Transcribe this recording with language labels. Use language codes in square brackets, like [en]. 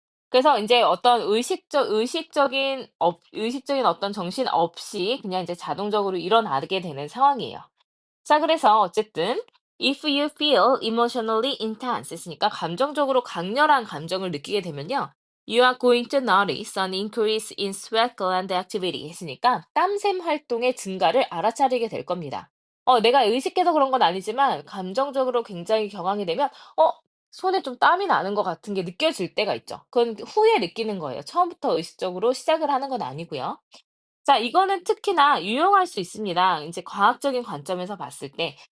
[ko] 그래서 인제 어떤 의식적인 어떤 정신 없이 그냥 이제 자동적으로 일어나게 되는 상황이에요. 자, 그래서 어쨌든 [en] if you feel emotionally intense [ko] 했으니까 감정적으로 강렬한 감정을 느끼게 되면요. [en] You are going to notice an increase in sweat gland activity [ko] 했으니까 땀샘 활동의 증가를 알아차리게 될 겁니다. 내가 의식해서 그런 건 아니지만 감정적으로 굉장히 격앙이 되면 손에 좀 땀이 나는 것 같은 게 느껴질 때가 있죠. 그건 후에 느끼는 거예요. 처음부터 의식적으로 시작을 하는 건 아니고요. 자, 이거는 특히나 유용할 수 있습니다. 이제 과학적인 관점에서 봤을 때.